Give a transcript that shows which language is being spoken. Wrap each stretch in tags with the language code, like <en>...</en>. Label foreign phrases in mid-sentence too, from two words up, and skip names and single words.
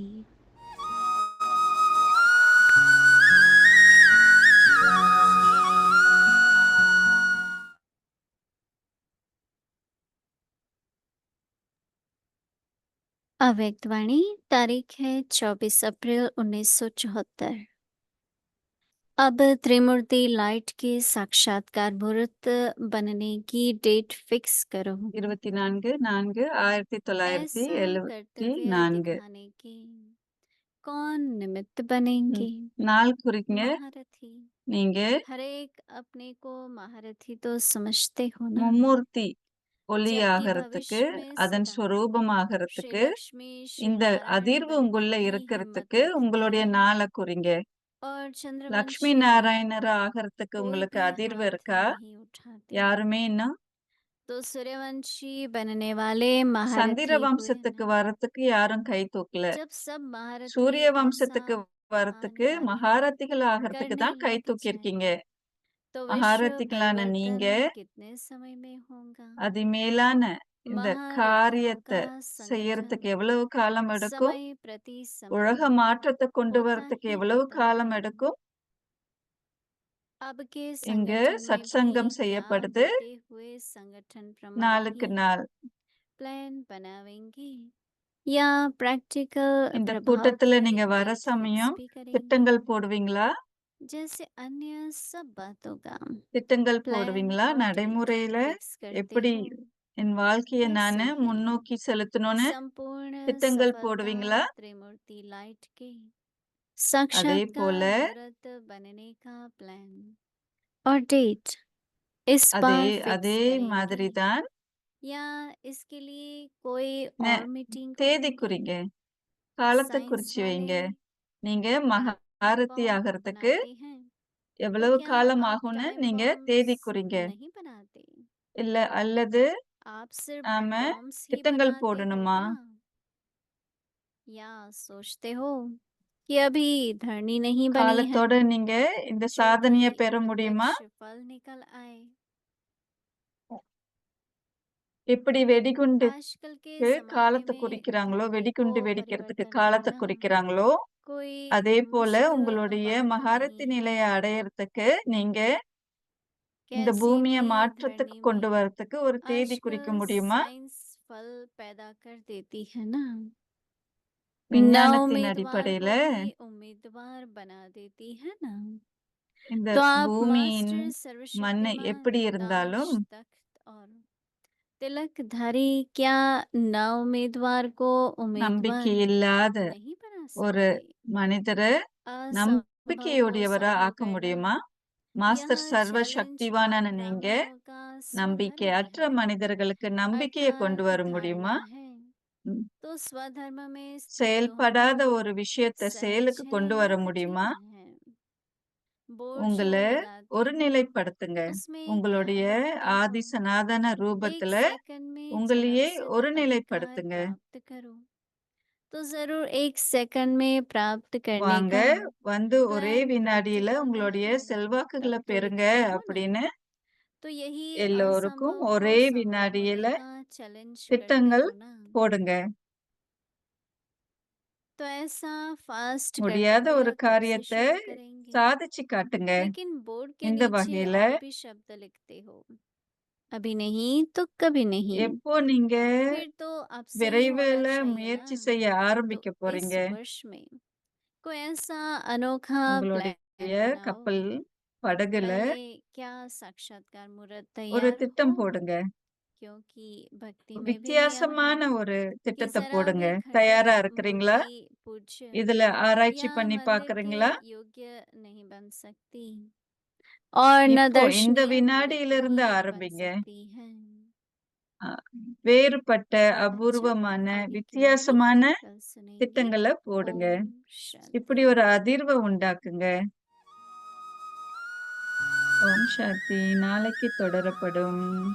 <hi>अव्यक्त वाणी तारीख है 24 अप्रैल 1974। अब त्रिमूर्ति लाइट के साक्षात्कार मुहूर्त बनने की</hi> <en>date fix</en> <hi>करो। 24/4/1974. ऐसा कर्तव्य दिखाने के कौन निमित्त बनेंगे?</hi> <ta>நாள் குறிங்க.</ta> <hi>महारथी।</hi> <ta>நீங்க</ta> <hi>हर एक अपने को महारथी तो समझते हो ना,</hi> <ta>மும்மூர்த்தி</ta> <hi>जबकि</hi> <ta>ஒளியாகறதுக்கு,</ta> <hi>भविष्य में</hi> <ta>அதன்</ta> <hi>सदा श्री</hi> <ta>ஸ்வரூபமாகறதுக்கு,</ta> <hi>लक्ष्मी श्री</hi> <ta>இந்த</ta> <hi>नारायण</hi> <ta>அதிர்வு</ta> <hi>बनने</hi> <ta>உங்களுள்ள</ta> <hi>की हिम्मत</hi> <ta>இருக்கறதுக்கு</ta> <hi>रखते</hi> <ta>உங்களுடைய</ta> <hi>हो</hi> <ta>நாள குறிங்க.</ta> <hi>और</hi> <ta>லக்ஷ்மி</ta> <hi>चंद्रवंशी में</hi> <ta>நாராயணரா ஆகறதுக்கு</ta> <hi>कोई</hi> <ta>உங்களுக்கு</ta> <hi>भी</hi> <ta>அதிர்வு</ta> <hi>हाथ</hi> <ta>இருக்கா?</ta> <hi>नहीं उठाते,</hi> <ta>யாருமே இன்னும்</ta> <hi>तो सूर्यवंशी बनने वाले</hi> <ta>சந்திர</ta> <hi>महारथी हुए</hi> <ta>வம்சத்துக்கு</ta> <hi>ना।</hi> <ta>வரத்துக்கு யாரும் கை தூக்கல.</ta> <hi>जब सब महारथी</hi> <ta>சூரிய</ta> <hi>ऐसा</hi> <ta>வம்சத்துக்கு</ta> <hi>महान</hi> <ta>வரத்துக்கு</ta> <hi>कार्य</hi> <ta>மகாரதிகள் ஆகறதுக்கு</ta> <hi>करने</hi> <ta>தான் கை</ta> <hi>लग जाए</hi> <ta>தூக்கியிருக்கீங்க.</ta> <hi>तो विश्व</hi> <ta>மகாரதிகளான நீங்க</ta> <hi>परिवर्तन कितने समय में होगा?</hi> <ta>அதிமேலான இந்த</ta> <hi>महारथियों</hi> <ta>காரியத்த</ta> <hi>का</hi> <ta>செய்யறதுக்கு</ta> <hi>संगठन</hi> <ta>எவ்வளவு காலம் எடுக்கும்?</ta> <hi>समय प्रति</hi> <ta>உலக</ta> <hi>समय</hi> <ta>மாற்றத்த கொண்டு</ta> <hi>होता</hi> <ta>வரதுக்கு</ta> <hi>ही</hi> <ta>எவ்வளவு</ta> <hi>होता</hi> <ta>காலம்</ta> <hi>है।</hi> <ta>எடுக்கும்?</ta> <hi>अब के</hi> <ta>இங்கு</ta> <hi>संगठन में भी</hi> <ta>சத்சங்கம்</ta> <hi>क्या</hi> <ta>செய்யப்படுது</ta> <hi>बीते हुए संगठन प्रमाण</hi> <ta>நாளுக்கு</ta> <hi>ही</hi> <ta>நாள்.</ta> <hi>प्लान बनावेंगे या प्रैक्टिकल</hi> <ta>இந்த</ta> <hi>प्रभाव</hi> <ta>கூட்டத்துல</ta> <hi>की</hi> <ta>நீங்க வர</ta> <en>date fix</en> <ta>சமயம்</ta> <hi>भी करेंगे?</hi> <ta>திட்டங்கள் போடுவீங்களா?</ta> <hi>जैसे अन्य सब बातों का</hi> <ta>திட்டங்கள்</ta> <hi>प्लान</hi> <ta>போடுவீங்களா?</ta> <hi>और डेट</hi> <ta>நடைமுறையில</ta> <hi>फिक्स करते</hi> <ta>எப்படி</ta> <hi>हो,</hi> <ta>என் வாழ்க்கைய</ta> <hi>वैसे</hi> <ta>நானு</ta> <hi>ही</hi> <ta>முன்னோக்கி செலுத்தணும்னு</ta> <hi>संपूर्ण</hi> <ta>திட்டங்கள்</ta> <hi>सफलता</hi> <ta>போடுவீங்களா?</ta> <hi>त्रिमूर्ति लाइट के</hi> <ta>அதே போல</ta> <hi>साक्षात्कार मुहूर्त बनने का प्लान और डेट इस</hi> <ta>அதே</ta> <hi>बार फिक्स</hi> <ta>அதே</ta> <hi>करेंगे</hi> <ta>மாதிரி தான்</ta> <hi>या इसके लिए कोई</hi> <ta>நே</ta> <hi>और मीटिंग</hi> <ta>தேதி</ta> <hi>होंगी?</hi> <ta>குறிங்க. காலத்த</ta> <hi>साइंस</hi> <ta>குறிச்சு</ta> <hi>वाले</hi> <ta>வைங்க. நீங்க</ta> <hi>टाइम</hi> <ta>மகாரதி</ta> <hi>बॉम्ब</hi> <ta>ஆகறதுக்கு</ta> <hi>बनाते हैं, तो</hi> <ta>எவ்வளவு</ta> <hi>क्या</hi> <ta>காலம்</ta> <hi>आप</hi> <ta>ஆகும்னு</ta> <hi>टाइम</hi> <ta>நீங்க தேதி</ta> <hi>बॉम्ब्स</hi> <ta>குறிங்க.</ta> <hi>नहीं बनाते?</hi> <ta>இல்ல அல்லது</ta> <hi>आप सिर्फ</hi> <ta>நாம</ta> <hi>बॉम्ब्स ही</hi> <ta>திட்டங்கள்</ta> <hi>बनाते हो</hi> <ta>போடணுமா?</ta> <hi>क्या? या सोचते हो कि अभी धरनी नहीं बनी है,</hi> <ta>காலத்தோட நீங்க இந்த</ta> <hi>जो कि</hi> <ta>சாதனைய பெற முடியுமா?</ta> <hi>प्रत्यक्ष फल निकल आए?</hi> <ta>எப்படி வெடிகுண்டுக்கு</ta> <hi>आजकल के जमाने</hi> <ta>காலத்த</ta> <hi>में</hi> <ta>குறிக்கிறாங்களோ,</ta> <hi>धरती को</hi> <ta>வெடிகுண்டு வெடிக்கிறதுக்கு</ta> <hi>परिवर्तन</hi> <ta>காலத்த</ta> <hi>करना</hi> <ta>குறிக்கிறாங்களோ,</ta> <hi>कोई</hi> <ta>அதே போல</ta> <hi>मुश्किल</hi> <ta>உங்களுடைய</ta> <hi>बात</hi> <ta>மகாரத்தி</ta> <hi>नहीं है।</hi> <ta>நிலைய அடையறதுக்கு நீங்க இந்த</ta> <hi>कैसे</hi> <ta>பூமிய</ta> <hi>भी</hi> <ta>மாற்றத்துக்கு</ta> <hi>धरनी</hi> <ta>கொண்டு</ta> <hi>में</hi> <ta>வரதுக்கு ஒரு தேதி குறிக்க</ta> <hi>आजकल</hi> <ta>முடியுமா?</ta> <hi>साइंस फल पैदा कर देती है ना,</hi> <ta>விஞ்ஞானத்தின்</ta> <hi>नाउमीदवार</hi> <ta>अடிப்படையில</ta> <hi>को भी उम्मीदवार बना देती है ना।</hi> <ta>இந்த</ta> <hi>तो आप</hi> <ta>பூமியின்</ta> <hi>मास्टर</hi> <ta>மண்</ta> <hi>सर्वशक्तिमान</hi> <ta>எப்படி</ta> <hi>ताज</hi> <ta>இருந்தாலும்</ta> <hi>तख्त और तिलकधारी क्या नाउमीदवार को उम्मीदवार</hi> <ta>நம்பிக்கை इல்லாத</ta> <hi>नहीं बना</hi> <ta>ஒரு</ta> <hi>सकते?</hi> <ta>மனிதர</ta> <hi>असंभव को</hi> <ta>நம்பிக்கையுடையவரா</ta> <hi>संभव</hi> <ta>ஆக்க</ta> <hi>करना</hi> <ta>முடியுமா? மாஸ்டர்</ta> <hi>यह</hi> <ta>சர்வ</ta> <hi>चैलेंज</hi> <ta>சக்திவானான நீங்க</ta> <hi>आक्रामकों का स्वधर्म</hi> <ta>நம்பிக்கையற்ற</ta> <hi>है,</hi> <ta>மனிதர்களுக்கு நம்பிக்கைய கொண்டு</ta> <hi>अर्थात</hi> <ta>வர முடியுமா?</ta> <hi>धारणा है। ம். तो स्वधर्म में स्थित होना</hi> <ta>செயல்படாத ஒரு விஷயத்த</ta> <hi>सहज</hi> <ta>செயலுக்கு</ta> <hi>है</hi> <ta>கொண்டு</ta> <hi>या</hi> <ta>வர</ta> <hi>कठिन</hi> <ta>முடியுமா?</ta> <hi>है? बोर्ड जो</hi> <ta>உங்கள</ta> <hi>लगाते हैं</hi> <ta>ஒருநிலைப்படுத்துங்க.</ta> <hi>उसमें क्या</hi> <ta>உங்களுடைய</ta> <hi>लिखते हो?</hi> <ta>ஆதி சனாதன</ta> <hi>एक</hi> <ta>ரூபத்துல</ta> <hi>सेकंड में</hi> <ta>உங்களையே</ta> <hi>जनक सिद्ध अधिकार</hi> <ta>ஒருநிலைப்படுத்துங்க.</ta> <hi>प्राप्त करो। तो जरूर एक सेकंड में प्राप्त करने</hi> <ta>வாங்க,</ta> <hi>का</hi> <ta>வந்து ஒரே</ta> <hi>प्लान</hi> <ta>வினாடியில</ta> <hi>प्रैक्टिकल में</hi> <ta>உங்களுடைய</ta> <hi>है,</hi> <ta>செல்வாக்குகள</ta> <hi>तब तो</hi> <ta>பெறுங்க</ta> <hi>लिखते हो ना।</hi> <ta>அப்படின்னு</ta> <hi>तो यही</hi> <ta>எல்லோருக்கும்</ta> <hi>असंभव को</hi> <ta>ஒரே</ta> <hi>संभव</hi> <ta>வினாடியில</ta> <hi>होने का चैलेंज करते</hi> <ta>திட்டங்கள்</ta> <hi>हो ना।</hi> <ta>போடுங்க.</ta> <hi>तो ऐसा फास्ट</hi> <ta>முடியாத ஒரு</ta> <hi>कर्तव्य कब से</hi> <ta>காரியத்த</ta> <hi>शुरू करेंगे?</hi> <ta>சாதிச்சு காட்டுங்க.</ta> <hi>लेकिन बोर्ड के</hi> <ta>இந்த</ta> <hi>नीचे</hi> <ta>வகையில</ta> <hi>और भी शब्द लिखते हो, अभी नहीं तो कभी नहीं।</hi> <ta>எப்போ நீங்க</ta> <hi>फिर तो अब से ही होना</hi> <ta>விரைவில</ta> <hi>चाहिए</hi> <ta>முயற்சி</ta> <hi>ना।</hi> <ta>செய்ய</ta> <hi>तो</hi> <ta>ஆரம்பிக்க</ta> <hi>इस</hi> <ta>போறீங்க?</ta> <hi>वर्ष में कोई ऐसा अनोखा</hi> <ta>உங்களுடைய</ta> <hi>प्लान बनाओ।</hi> <ta>கப்பல், படகுல</ta> <hi>पहले क्या साक्षात्कार मुहूर्त</hi> <ta>ஒரு</ta> <hi>तैयार हो,</hi> <ta>திட்டம் போடுங்க.</ta> <hi>क्योंकि भक्ति में भी नियम है</hi> <ta>வித்தியாசமான ஒரு</ta> <hi>कि</hi> <ta>திட்டத்த</ta> <hi>जरा</hi> <ta>போடுங்க.</ta> <hi>भी</hi> <ta>தயாரா</ta> <hi>खंडित</hi> <ta>இருக்கிறீங்களா?</ta> <hi>मूर्ति पूज्य</hi> <ta>இதுல ஆராய்ச்சி</ta> <hi>या</hi> <ta>பண்ணி</ta> <hi>मंदिर के</hi> <ta>பார்க்கறீங்களா?</ta> <hi>योग्य नहीं बन सकती और न</hi> <ta>இப்போ இந்த</ta> <hi>दर्शनीय मूर्ति</hi> <ta>வினாடியிலிருந்து</ta> <hi>ही बन</hi> <ta>ஆரம்பிங்க.</ta> <hi>सकती है।</hi> <ta>அ வேறுபட்ட,</ta> <hi>अच्छा,</hi> <ta>அபூர்வமான,</ta> <hi>आगे की लाइन</hi> <ta>வித்தியாசமான</ta> <hi>कल सुनेंगे।</hi> <ta>திட்டங்கள போடுங்க.</ta> <hi>ओम शांति।</hi> <ta>இப்படி ஒரு அதிர்வ உண்டாக்குங்க. ஓம் சாந்தி. நாளைக்கு தொடரப்படும்.</ta>